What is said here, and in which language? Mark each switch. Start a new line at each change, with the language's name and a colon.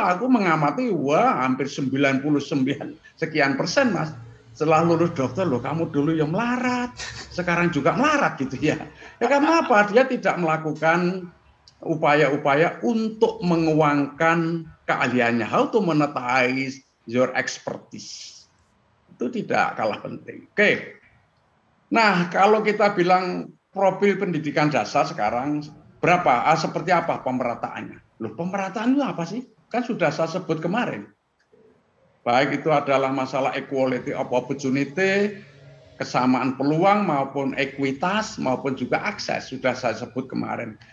Indonesian: Aku mengamati, wah hampir 99 sekian persen Mas. Setelah lulus dokter loh, kamu dulu yang melarat, sekarang juga melarat gitu ya. Ya karena apa? Dia tidak melakukan upaya-upaya untuk menguangkan keahliannya.
English: How to monetize your expertise.
Indonesian: Itu tidak kalah penting. Oke. Nah, kalau kita bilang profil pendidikan dasar sekarang berapa? Seperti apa pemerataannya? Loh, pemerataan itu apa sih? Kan sudah saya sebut kemarin. Baik itu adalah masalah
English: equality of opportunity,
Indonesian: kesamaan peluang maupun ekuitas maupun juga akses, sudah saya sebut kemarin.